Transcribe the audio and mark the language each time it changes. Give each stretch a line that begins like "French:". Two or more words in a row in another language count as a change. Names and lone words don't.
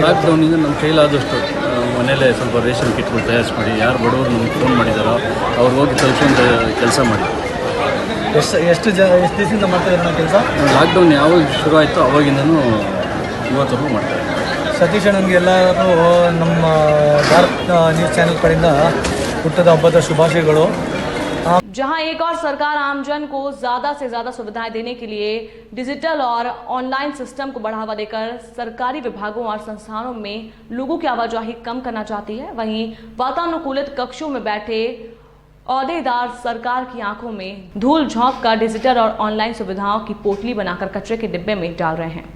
Kannada: ಲಾಕ್ಡೌನಿಂದ ನಮ್ಮ ಕೈಲಾದಷ್ಟು ಮನೇಲೆ ಸ್ವಲ್ಪ
English: ration kits
Kannada: ತಯಾರಿಸಿ ಮಾಡಿ, ಯಾರು ಬಡವರು ನಮ್ಗೆ ಫೋನ್ ಮಾಡಿದಾರೋ ಅವ್ರು ಹೋಗಿ ತಲುಪಿಸುವಂಥ ಕೆಲಸ ಮಾಡಿ. ಎಷ್ಟು ದಿವಸದಿಂದ ಮಾಡ್ತಾ ಇದ್ದಾರೆ ಕೆಲಸ? ಲಾಕ್ಡೌನ್ ಯಾವಾಗ ಶುರು ಆಯಿತು ಅವಾಗಿಂದನೂ ಇವತ್ತವರೆಗೂ ಮಾಡ್ತಾರೆ. ಸತೀಶ್ ಅಣ್ಣನಿಗೆ ಎಲ್ಲರೂ ನಮ್ಮ ಭಾರತ್ ನ್ಯೂಸ್ ಚಾನೆಲ್ ಕಡೆಯಿಂದ ಹುಟ್ಟದ ಹಬ್ಬದ ಶುಭಾಶಯಗಳು.
Hindi: जहां एक और सरकार आमजन को ज्यादा से ज्यादा सुविधाएं देने के लिए डिजिटल और
English: online system
Hindi: को बढ़ावा देकर सरकारी विभागों और संस्थानों में लोगों की आवाजाही कम करना चाहती है, वहीं वातानुकूलित कक्षों में बैठे औहदेदार सरकार की आंखों में धूल झोंक कर डिजिटल और ऑनलाइन सुविधाओं की पोटली बनाकर कचरे के डिब्बे में डाल रहे हैं।